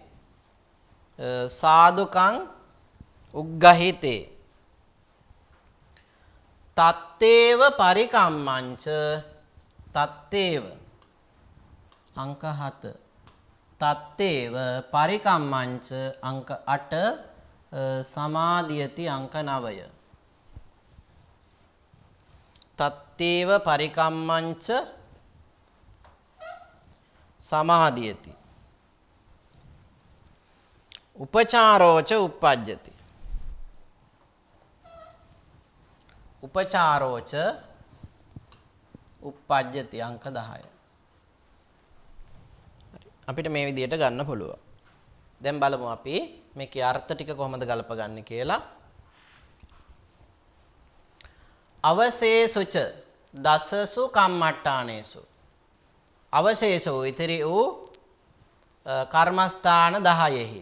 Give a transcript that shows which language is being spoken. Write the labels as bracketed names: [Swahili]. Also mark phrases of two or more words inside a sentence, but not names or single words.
[Pali] සාදුකං උග්ගහිතේ තත්තේව පරිකම්මංච තත්තේව අංක 7 තත්තේව පරිකම්මංච අංක 8 සමාදියති අංක 9 තත්තේව පරිකම්මංච සමාදියති උපචාරෝච uppajjati උපචාරෝච uppajjati අංක 10 [Sinhala] අපිට මේ විදිහට ගන්න පුළුවන්. දැන් බලමු අපි මේකේ අර්ථ ටික කොහොමද ගලපගන්නේ කියලා. [Pali] අවශේසුච දසසු කම්මට්ටානේසු අවශේෂෝ [Sinhala] ඉතිරි වූ කර්මස්ථාන 10ෙහි.